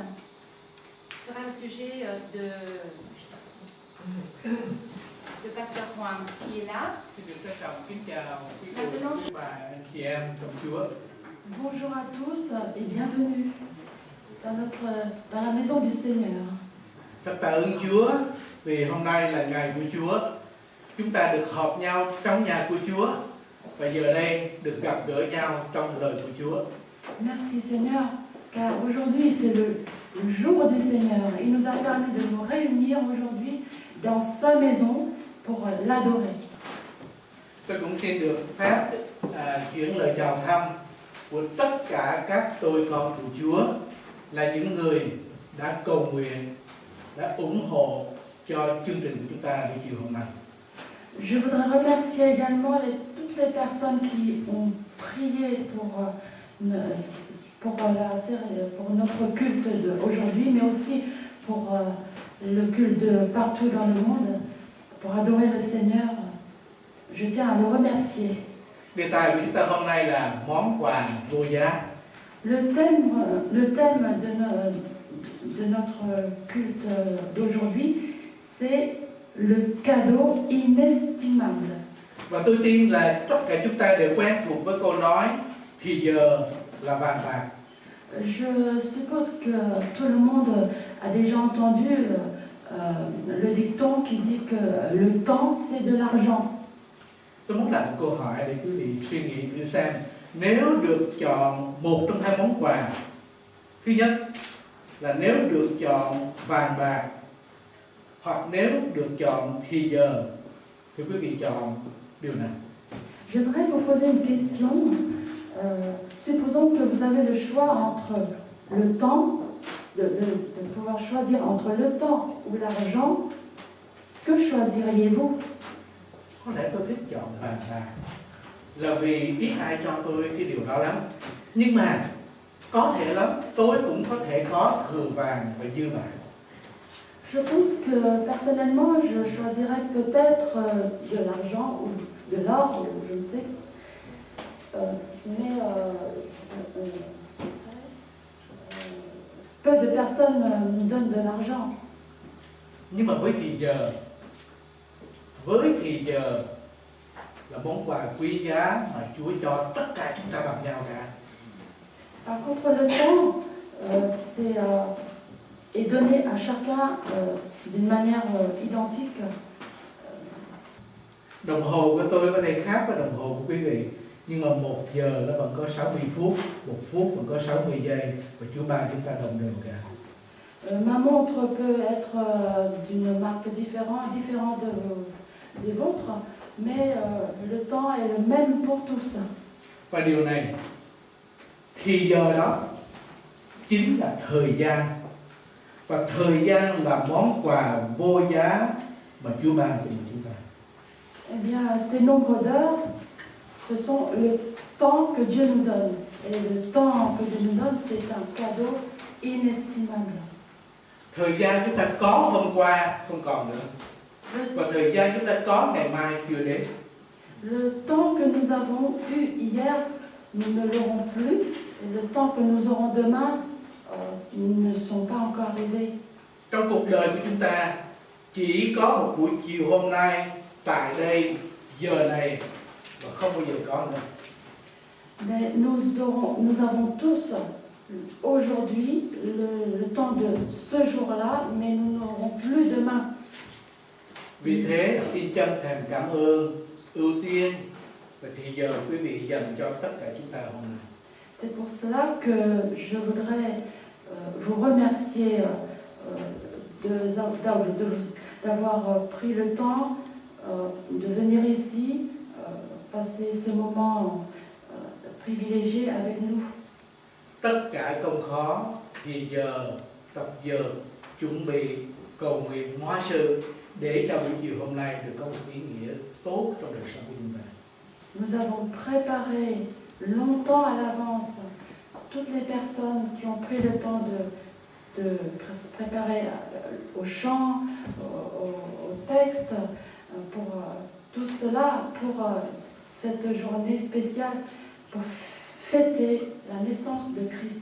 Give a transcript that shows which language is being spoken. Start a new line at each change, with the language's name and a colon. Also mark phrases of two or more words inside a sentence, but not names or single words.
French: Ce sera le sujet de Pasteur Juan qui est là. Bonjour à tous et bienvenue dans la maison du Seigneur.
Vietnamese: Thật tạ ơn Chúa vì hôm nay là ngày của Chúa. Chúng ta được họp nhau trong nhà của Chúa và giờ đây được gặp gỡ nhau trong lời của Chúa.
French: Merci Seigneur, car aujourd'hui c'est le jour du Seigneur. Il nous a permis de nous réunir aujourd'hui dans sa maison pour l'adorer.
Vietnamese: Tôi cũng xin được phép chuyển lời chào thăm của tất cả các tôi con của Chúa là những người đã cầu nguyện, đã ủng hộ cho chương trình của chúng ta buổi chiều hôm nay.
French: Je voudrais remercier également toutes les personnes qui ont prié pour notre culte d'aujourd'hui, mais aussi pour le culte de partout dans le monde, pour adorer le Seigneur. Je tiens à le remercier.
Vietnamese: Đề tài của chúng ta hôm nay là món quà vô giá.
French: Le thème de notre culte d'aujourd'hui, c'est le cadeau inestimable.
Vietnamese: Và tôi tin là tất cả chúng ta đều quen thuộc với câu nói thì giờ là vàng bạc.
French: Je suppose que tout le monde a déjà entendu le dicton qui dit que le temps c'est de l'argent.
Vietnamese: Tôi muốn đặt một câu hỏi để quý vị suy nghĩ thử xem, nếu được chọn một trong hai món quà, thứ nhất là nếu được chọn vàng bạc hoặc nếu được chọn thì giờ, thì quý vị chọn điều nào?
French: J'aimerais vous poser une question. Supposons que vous avez le choix entre le temps, de pouvoir choisir entre le temps ou l'argent, que choisiriez-vous?
Vietnamese: Có lẽ tôi thích chọn vàng bạc là vì ít ai cho tôi cái điều đó lắm. Nhưng mà có thể lắm, tôi cũng có thể có thừa vàng và dư bạc.
French: Je pense que personnellement, je choisirais peut-être de l'argent ou de l'or, ou je ne sais. Mais peu de personnes nous donnent de l'argent.
Vietnamese: Nhưng mà với thì giờ là món quà quý giá mà Chúa cho tất cả chúng ta bằng nhau cả.
French: Par contre, le temps est donné à chacun d'une manière identique.
Vietnamese: Đồng hồ của tôi có thể khác với đồng hồ của quý vị, nhưng mà 1 giờ nó vẫn có 60 phút, 1 phút vẫn có 60 giây và Chúa ban chúng ta đồng đều cả.
French: Ma montre peut être d'une marque différente des vôtres, mais le temps est le même pour tous.
Vietnamese: Và điều này, thì giờ đó chính là thời gian, và thời gian là món quà vô giá mà Chúa ban cho chúng ta.
French: Eh bien, ces nombres d'heures, ce sont le temps que Dieu nous donne. Et le temps que Dieu nous donne, c'est un cadeau inestimable.
Vietnamese: Thời gian chúng ta có hôm qua không còn nữa, và thời gian chúng ta có ngày mai chưa đến.
French: Le temps que nous avons eu hier, nous ne l'aurons plus. Et le temps que nous aurons demain, ne sont pas encore arrivés.
Vietnamese: Trong cuộc đời của chúng ta chỉ có một buổi chiều hôm nay tại đây giờ này và không bao giờ có nữa.
French: Mais nous avons tous aujourd'hui le temps de ce jour-là, mais nous n'aurons plus demain.
Vietnamese: Vì thế xin chân thành cảm ơn, ưu tiên và thì giờ quý vị dành cho tất cả chúng ta hôm nay.
French: C'est pour cela que je voudrais vous remercier d'avoir pris le temps de venir ici, passer ce moment privilégié avec nous.
Vietnamese: Tất cả công khó thì giờ tập dượt chuẩn bị cầu nguyện hóa sự để cho buổi chiều hôm nay được có một ý nghĩa tốt trong đời sống của chúng ta.
French: Nous avons préparé longtemps à l'avance toutes les personnes qui ont pris le temps de se préparer au chant, au texte, pour tout cela, pour cette journée spéciale, pour fêter la naissance de Christ.